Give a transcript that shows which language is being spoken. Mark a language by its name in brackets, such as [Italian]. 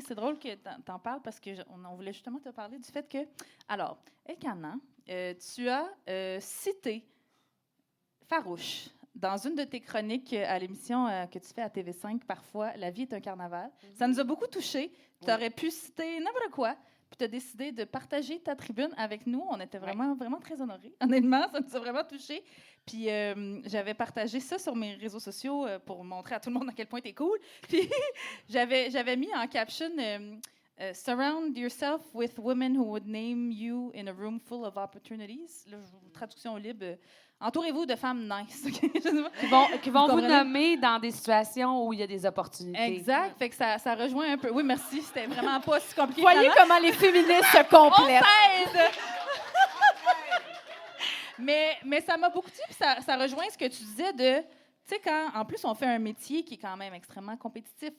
[French] C'est drôle que tu en parles parce qu'on voulait justement te parler du fait que, alors, Elkana, tu as cité Farouche dans une de tes chroniques à l'émission que tu fais à TV5 parfois, La vie est un carnaval. Ça nous a beaucoup touchés. Tu aurais pu citer n'importe quoi, puis tu as décidé de partager ta tribune avec nous. On était vraiment, vraiment très honorés. Honnêtement, ça nous a vraiment touchés. Puis j'avais partagé ça sur mes réseaux sociaux pour montrer à tout le monde à quel point t'es cool. Puis j'avais mis en caption [English] Surround yourself with women who would name you in a room full of opportunities. [French] Là, traduction libre. Entourez-vous de femmes nice. qui vont vous comprenez? nommer dans des situations où il y a des opportunités. Exact. Fait que ça rejoint un peu. Oui, merci. C'était vraiment pas si compliqué. Voyez finalement. comment les féministes se complètent. Aide! mais ça m'a beaucoup dit, puis ça rejoint ce que tu disais de, tu sais, quand, en plus, on fait un métier qui est quand même extrêmement compétitif.